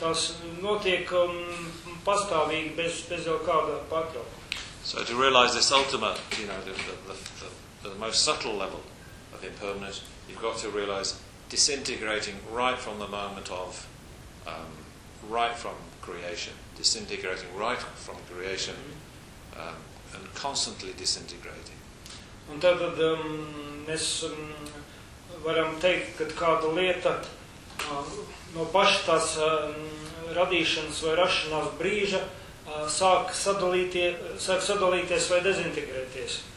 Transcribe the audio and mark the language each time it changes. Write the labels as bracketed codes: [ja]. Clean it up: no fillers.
[lv] Tās notiek pastāvīgi bez jau kāda pārtraukuma. [en] So to realize this ultimate, you know, the most subtle level of impermanence, you've got to realize disintegrating right from the moment of, right from creation, disintegrating right from creation, and constantly disintegrating. [lv] Un tad mēs varam teikt, kad kāda lieta no paša tās radīšanas vai rašanās brīža, sāk sadalīties vai dezintegrēties.